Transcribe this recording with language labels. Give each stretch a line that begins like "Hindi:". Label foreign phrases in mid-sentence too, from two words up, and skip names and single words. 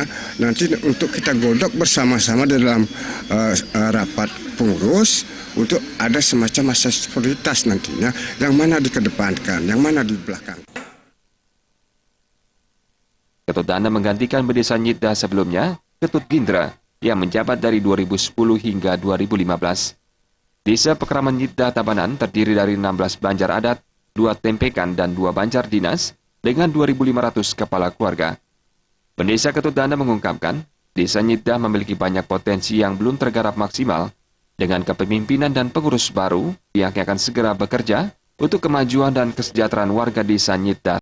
Indonesian: Nanti untuk kita godok bersama-sama di dalam rapat pengurus, untuk ada semacam asas prioritas nantinya, yang mana dikedepankan, yang mana di belakang. Ketut Dana menggantikan Bendesa Nyitdah sebelumnya, Ketut Gindra, yang menjabat dari 2010 hingga 2015. Desa Pekraman Nyitdah Tabanan terdiri dari 16 banjar adat, 2 tempekan dan 2 banjar dinas dengan 2.500 kepala keluarga. Bendesa Ketut Dana mengungkapkan, Desa Nyitdah memiliki banyak potensi yang belum tergarap maksimal. Dengan kepemimpinan dan pengurus baru, pihaknya akan segera bekerja untuk kemajuan dan kesejahteraan warga Desa Nyitdah.